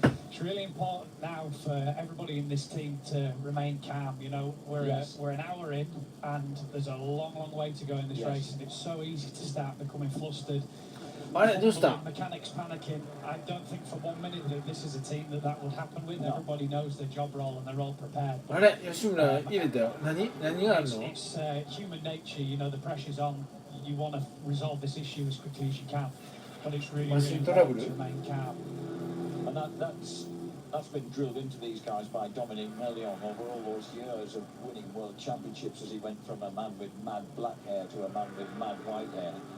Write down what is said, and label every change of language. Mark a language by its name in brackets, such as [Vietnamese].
[English] It's really important now for everybody in this team to remain calm. You know, Yes. we're an hour in, and there's a long way to go in this Yes. race, and it's so easy to start becoming flustered. [Japanese] あれどうした [English] Mechanics panicking. I don't think for 1 minute that this is a team that would happen with. No. Everybody knows their job role and they're all prepared. [Japanese] あれ吉村入れたよ、何がある [English] It's, [Japanese] の [English] it's human nature. You know, the pressure's on. You want to resolve this issue as quickly as you can, but it's really, Machine trouble. important to remain calm. And that's been drilled into these guys by Dominic Melion over all those years of winning world championships as he went from a man with mad black hair to a man with mad white hair.